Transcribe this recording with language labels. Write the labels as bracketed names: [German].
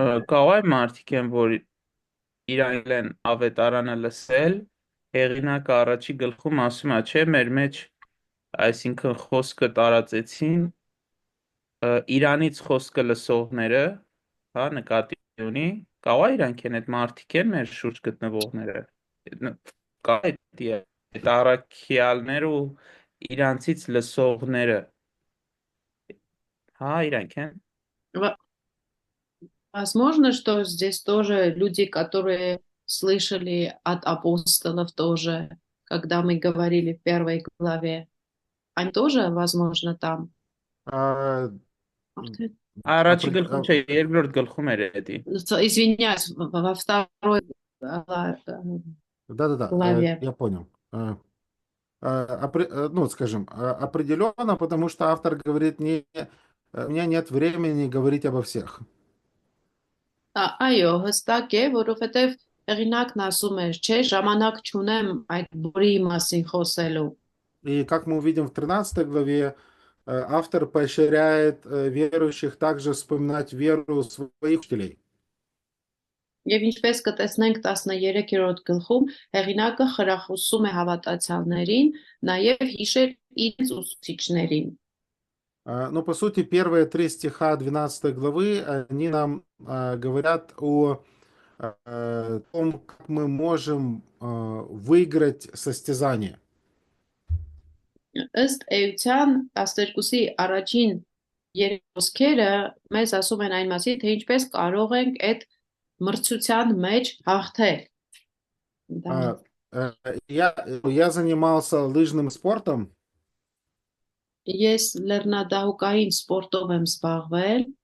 [Armenian] կարող է մարդիկ են, որ իրանք են ավետարանը լսել, հեղինակը առաջի գլխում ասում է, չէ, մեր մեջ այսինքն խոսքը տարածեցին Իրանից խոսքը լսողները, հա, նկատի ունի, կարող է իրանք են այդ մարդիկ են մեր շուրջ գտնվողները։ Կարող է այդ առաքյալներ ու իրանցից լսողները, հա, իրանք են։ [Russian] Возможно, что здесь тоже люди, которые слышали от апостолов тоже, когда мы говорили в первой главе. Они тоже, возможно, там. [Armenian] Առաջի գլխում չէ, երկրորդ գլխում էր էդի։ [Russian] Извиняюсь, во второй Да, главе. я понял. Ну, скажем, определенно, потому что автор говорит, у меня нет времени говорить обо всех. [Armenian] Այո, հստակ է, որովհետև հեղինակն ասում է, չէ, ժամանակ չունեմ այդ բոլորի մասին խոսելու։ [Russian] И как мы увидим в 13 главе, автор поощряет верующих также вспоминать веру своих учителей. [Armenian] Եվ ինչպես կտեսնենք 13-րդ գլխում, հեղինակը խրախուսում է հավատացյալներին նաև հիշել իրենց ուսուցիչներին։ [Russian] Но, по сути, первые 3 стиха 12 главы, они нам говорят о том, как мы можем выиграть состязание. [Armenian] Ըստ էության 12-ի առաջին երեք խոսքերը մեզ ասում են այն մասին, թե ինչպես կարող ենք այդ մրցության մեջ հաղթել։ [Russian] Я занимался лыжным спортом. [Armenian] Ես լեռնադահուկային սպորտով եմ զբաղվել։